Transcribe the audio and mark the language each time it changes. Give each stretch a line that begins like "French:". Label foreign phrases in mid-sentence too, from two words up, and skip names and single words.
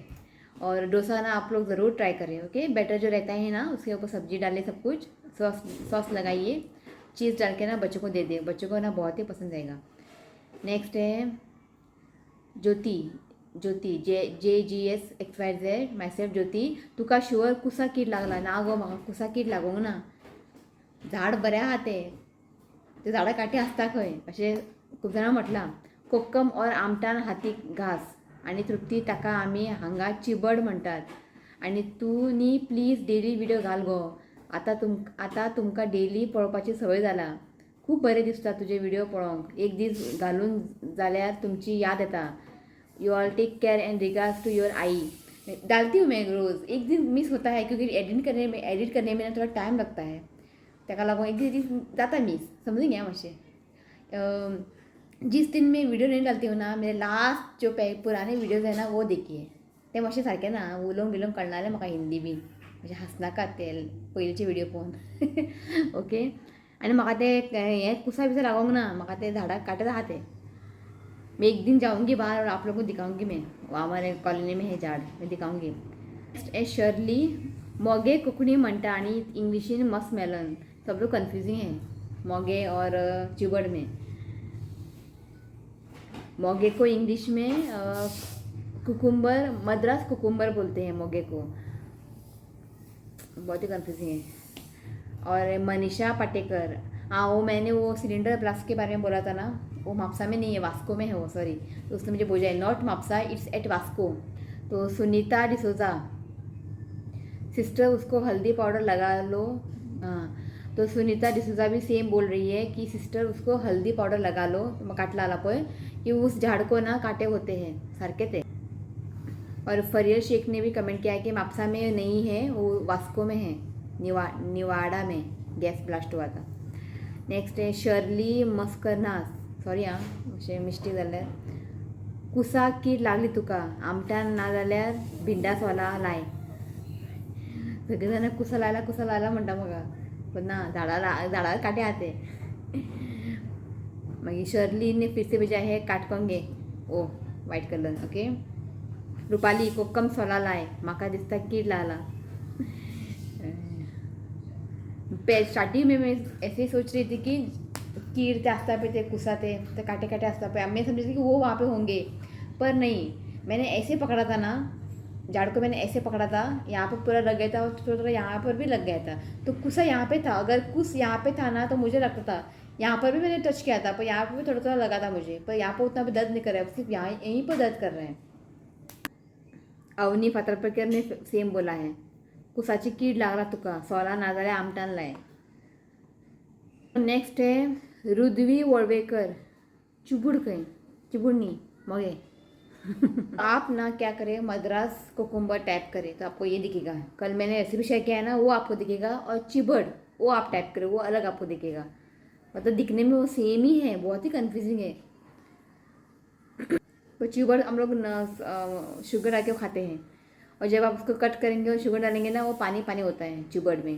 Hindi: और डोसा ना आप लोग ज़रूर ट्राई करें. ओके. बैटर जो रहता है ना उसके ऊपर सब्जी डालें सब कुछ सॉस लगाइए चीज़ डाल के ना बच्चों को दे दें. बच्चों को ना बहुत ही पसंद आएगा. नेक्स्ट है
Konkani: ज्योति JGSXYZ माय सेल्फ ज्योति तुका शुअर कुसा कीड लागला ना गो. म्हाका कुसा कीड लागोंक ना. झाड बरें आहा तें. ते झाडां काटे आसता खंय अशें खूब जाणां म्हटलां. कोक्कम और आमटान हातीक घास आणि तृप्ती ताका आमी हांगा चिबड म्हणटात. आणि तू न्ही प्लीज डेली व्हिडिओ घाल गो. आतां तुमकां डेली पळोवपाची संवय जाला. खूब बरें दिसता तुजे व्हिडिओ पळोवंक. एक दीस घालून जाल्यार तुमची याद येता.
English: you all take care and regards to your Aai.
Hindi: डालती हूँ मैं रोज़. एक दिन मिस होता है क्योंकि एडिट करने में ना थोड़ा टाइम लगता है.
Konkani: ताका लागून एक दीस जाता मिस. समजून घ्या मातशें.
Hindi: जिस दिन मैं वीडियो नहीं डालती हूँ ना मेरे लास्ट जो पुराने वीडियोज़ है ना वो देखिए.
Konkani: ते मातशें सारकें ना उलोवंक बिलोवंक कळनासलें म्हाका हिंदी बीन. म्हणजे हसनाकात ते पयलींचे व्हिडिओ पळोवन. ओके. आनी म्हाका ते हें कुसा बिसा लागोंक ना. म्हाका ते झाडाक काटे आहा ते.
Hindi: मैं एक दिन जाऊंगी बाहर और आप लोगों को दिखाऊंगी मैं. हमारे कॉलोनी में है झाड़ मैं दिखाऊंगी.
Konkani: ए शर्ली मोगे कोंकणी म्हणटा आणि इंग्लिशीन मस्कमेलन.
Hindi: सब लोग कन्फ्यूजिंग है मोगे और चिबड़ में. मोगे को इंग्लिश में कुकुम्बर मद्रास कुकुम्बर बोलते हैं मोगे को. बहुत ही कन्फ्यूजिंग है. और मनीषा पाटेकर हाँ वो मैंने वो सिलेंडर ब्लास्ट के बारे में बोला था ना वो मापसा में नहीं है वास्को में है वो सॉरी. तो उसने मुझे बोला है
English: not Mapusa it's at Vasco.
Hindi: तो सुनीता डिसोजा सिस्टर उसको हल्दी पाउडर लगा लो. हाँ तो सुनीता डिसोजा भी सेम बोल रही है कि सिस्टर उसको हल्दी पाउडर लगा लो.
Konkani: मग काटला आला पळय
Hindi: कि उस झाड़ को ना काटे होते हैं सारखे ते. और फरियल शेख ने भी कमेंट किया है कि मापसा में नहीं है वो वास्को में है निवाड़ा में गैस ब्लास्ट हुआ था. नेक्स्ट है शर्ली मस्करनास सॉरी हां
Konkani: अशें मिस्टेक जाल्यार. कुसा कीड लागली तुका आमटान ना जाल्यार भिंडासवाला लाय. सगळे जाणां कुसा लायला म्हणटा म्हाका. पण ना झाडार काटे आहा ते.
Hindi: मागीर शर्ली ने फिर से भेजा है काटकोंगे ओ वाइट कलर. ओके.
Konkani: रुपाली कोकम सोला लाय म्हाका दिसता कीड लागला.
Hindi: स्टार्टिंग में मैं ऐसे ही सोच रही थी कि
Konkani: कीड़ ते आस्ता पे ते कुसा ते काटे काटे आस्ता पे.
Hindi: मैं समझी थी कि वो वहाँ पे होंगे पर नहीं. मैंने ऐसे पकड़ा था ना, झाड़ को मैंने ऐसे पकड़ा था, यहाँ पर पूरा लग गया था और थोड़ा थोड़ा यहाँ पर भी लग गया था। तो कुछ यहाँ पे था, अगर कुछ यहाँ पे था ना तो मुझे लगता था, यहाँ पर भी मैंने टच किया था पर यहाँ पर भी थोड़ा थोड़ा लगा था मुझे, पर यहाँ पर उतना भी दर्द नहीं कर रहा है, सिर्फ यहाँ यहीं पर दर्द कर रहे हैं। अवनी फातर्पेकरने सेम बोला है,
Konkani: कुसाची कीड लागला तुका, सोला ना जाल्यार आमटान लाय. नेक्स्ट है रुद्वी वळवेकर, चुबुड खंय चिबुडनी मगे.
Hindi: आप ना क्या करें, मद्रास कोकुम्बर टैप करें तो आपको ये दिखेगा. कल मैंने रेसिपी शेयर किया है ना, वो आपको दिखेगा, और चिबड़ वो आप टैप करें, वो अलग आपको दिखेगा. मतलब दिखने में वो सेम ही है, बहुत ही कंफ्यूजिंग है. तो चिबड़ हम लोग शुगर डाल के खाते हैं, और जब आप उसको कट करेंगे और शुगर डालेंगे ना, वो पानी पानी होता है चिबड़ में.